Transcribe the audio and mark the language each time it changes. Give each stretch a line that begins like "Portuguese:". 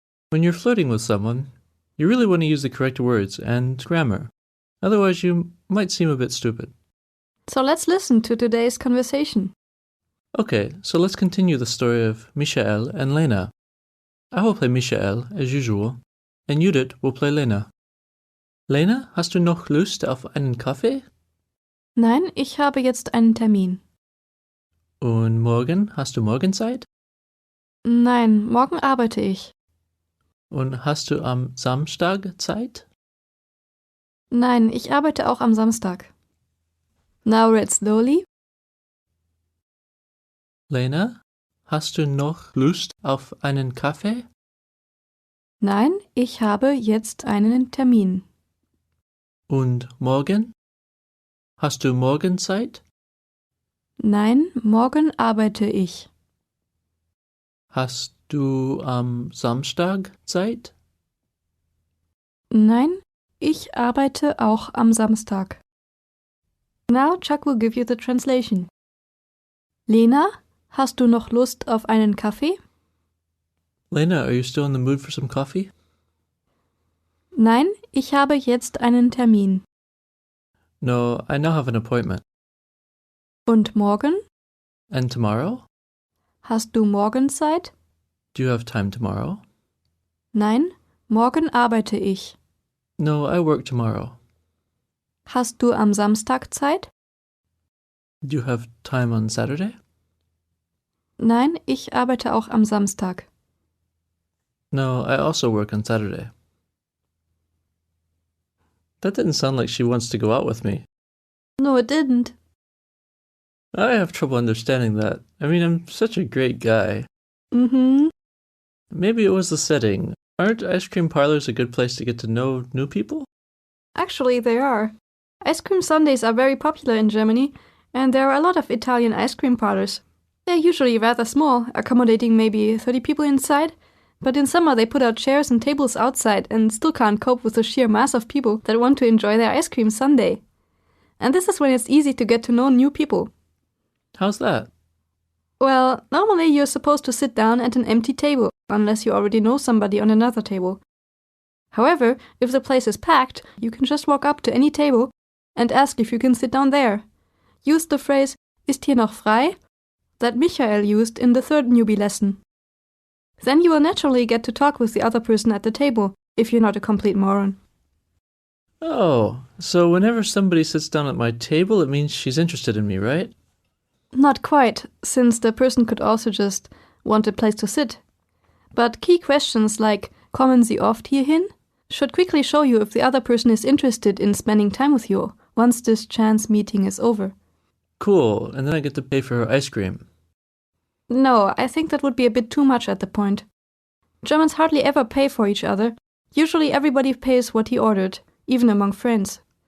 English: When you're flirting with someone, you really want to use the correct words and grammar. Otherwise, you might seem a bit stupid. So let's listen to today's conversation. Okay, so let's continue the story of Michael and Lena. I will play Michael, as usual, and Judith will play Lena.
German: Lena, hast du noch Lust auf einen Kaffee? Nein, ich habe jetzt einen Termin. Und morgen, hast du morgen Zeit? Nein, morgen arbeite ich. Und hast du am Samstag Zeit? Nein, ich arbeite auch am Samstag.
English: Now read slowly.
German: Lena, hast du noch Lust auf einen Kaffee? Nein, ich habe jetzt einen Termin. Und morgen? Hast du morgen Zeit? Nein, morgen arbeite ich. Hast du am Samstag Zeit? Nein, ich arbeite auch am Samstag.
English: Now Chuck will give you the translation.
German: Lena, hast du noch Lust auf einen Kaffee?
English: Lena, are you still in the mood for some coffee?
German: Nein, ich habe jetzt einen Termin.
English: No, I now have an appointment.
German: Und morgen?
English: And tomorrow?
German: Hast du morgen Zeit?
English: Do you have time tomorrow?
German: Nein, morgen arbeite ich.
English: No, I work tomorrow.
German: Hast du am Samstag Zeit?
English: Do you have time on Saturday?
German: Nein, ich arbeite auch am Samstag.
English: No, I also work on Saturday. That didn't sound like she wants to go out with me. No, it didn't. I have trouble understanding that. I mean, I'm such a great guy. Mm-hmm. Maybe it was the setting. Aren't ice cream parlors a good place to get to know new people? Actually, they are. Ice cream sundaes are very popular in Germany, and there are a lot of Italian ice cream parlors. They're usually rather small, accommodating maybe 30 people inside, but in summer they put out chairs and tables outside and still can't cope with the sheer mass of people that want to enjoy their ice cream sundae. And this is when it's easy to get to know new people. How's that? Well, normally you're supposed to sit down at an empty table, unless you already know somebody on another table. However, if the place is packed, you can just walk up to any table and ask if you can sit down there. Use the phrase,
German: ist hier noch frei?
English: That Michael used in the third newbie lesson. Then you will naturally get to talk with the other person at the table, if you're not a complete moron. Oh, so whenever somebody sits down at my table, it means she's interested in me, right? Not quite, since the person could also just want a place to sit. But key questions like,
German: kommen Sie oft hierhin?
English: Should quickly show you if the other person is interested in spending time with you once this chance meeting is over. Cool, and then I get to pay for her ice cream. No, I think that would be a bit too much at the point. Germans hardly ever pay for each other. Usually everybody pays what he ordered, even among friends.